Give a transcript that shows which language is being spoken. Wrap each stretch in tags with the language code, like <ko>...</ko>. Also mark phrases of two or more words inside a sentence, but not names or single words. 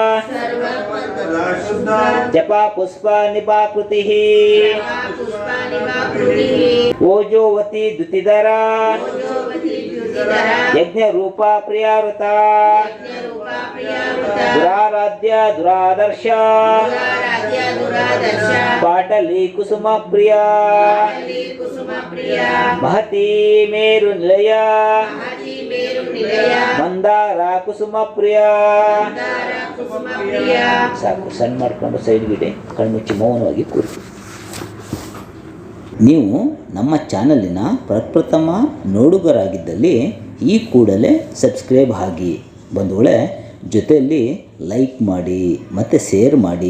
<sa>ಜಪ ಪುಷ್ಪ ನಿಪಾಕೃತಿ ಓಜೋವತಿ ದ್ಯುತಿಧರ ಯಜ್ಞ ರೂಪ ಪ್ರಿಯಾವೃತ ದುರಾರಾಧ್ಯ ದುರಾದರ್ಶ ಪಾಟಲಿ ಕುಸುಮ ಪ್ರಿಯ ಮಹತಿ ಮೇರು ನಿಲಯ ಮೇರು ನಿಲಯ ಮಂದಾರ ಕುಸುಮ ಪ್ರಿಯ. ಮಂದಾರ ಕುಸುಮ ಪ್ರಿಯ.</sa> <kn>ಸಾಕು, ಸಣ್ಣ ಮಾಡ್ಕೊಂಡು ಸೈಡ್ಗಿಡೆ ಕಣ್ಮುಚ್ಚಿ ಮೌನವಾಗಿ ಕೂರಿ. ನೀವು ನಮ್ಮ ಚಾನಲಿನ ಪ್ರಪ್ರಥಮ ನೋಡುಗರಾಗಿದ್ದಲ್ಲಿ ಈ ಕೂಡಲೇ ಸಬ್ಸ್ಕ್ರೈಬ್ ಆಗಿ ಬಂಧುಗಳೇ, ಜೊತೆಯಲ್ಲಿ ಲೈಕ್ ಮಾಡಿ ಮತ್ತು ಶೇರ್ ಮಾಡಿ.</kn>